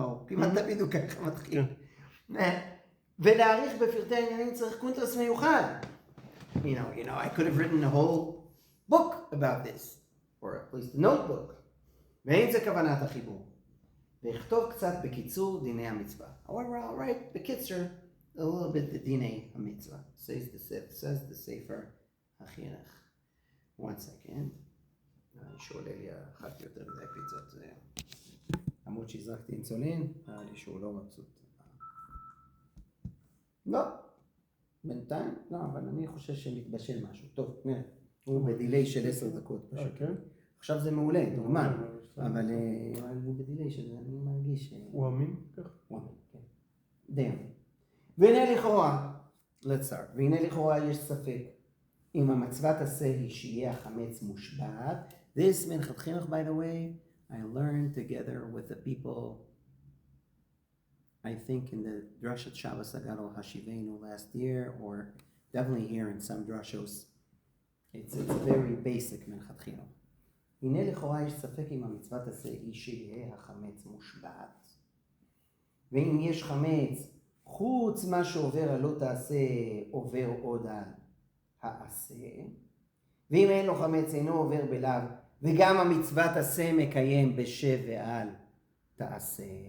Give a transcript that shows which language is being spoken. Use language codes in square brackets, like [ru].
[he] או כמעט תמיד הוא ככה מתחיל. ולהעריך בפרטי העניינים צריך קונטרס מיוחד. [en] You know, I could have written a whole book about this, or at least a notebook. [he] ואין זה כוונת החיבור. ואכתוב קצת בקיצור דיני המצווה. [en] However, I'll write בקיצור a little bit the דיני המצווה. says the Sefer HaChinuch. One second. [he] שעולה לי אחת יותר מדי פיצות. עמוד שהזרקתי אינסולין, נראה לי שהוא לא מבסוט. לא. בינתיים? לא, אבל אני חושב שמתבשל משהו. טוב, נראה. הוא בדילי של 10 דקות פשוט. עכשיו זה מעולה, דוגמן. אבל הוא בדילי שזה, אני מרגיש... הוא אמין? הוא אמין, כן. די אמין. והנה לכאורה, [en] let's start, [he] והנה לכאורה יש ספק אם המצוות עשה היא שיהיה החמץ מושבת. [en] This Minchat Chinuch, by the way, I learned together with the people, I think in the Drashat Shabbos Agadol Hashivenu last year, or definitely here in some drashos. It's very basic Minchat Chinuch. [he] הנה לכאורה יש ספק אם המצוות עשה היא שיהיה החמץ מושבת. ואם יש חמץ, חוץ מה שעובר על לא תעשה, עובר עוד על העשה. ואם אין לו חמץ, אינו עובר בלאו, וגם המצוות עשה מקיים בשב ועל תעשה.